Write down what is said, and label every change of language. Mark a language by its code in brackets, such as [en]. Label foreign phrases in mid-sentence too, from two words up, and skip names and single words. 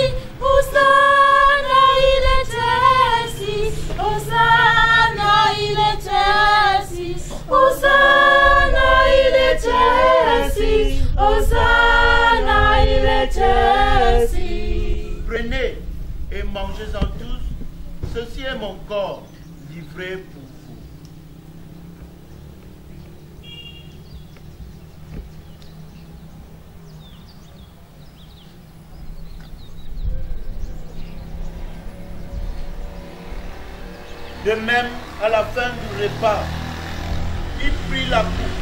[la] Hosanna in excelsis, Hosanna in excelsis, Hosanna in excelsis, Hosanna in excelsis. [fr] Prenez et mangez-en tous, ceci est mon corps livré pour vous. De même, à la fin du repas, il prit la coupe.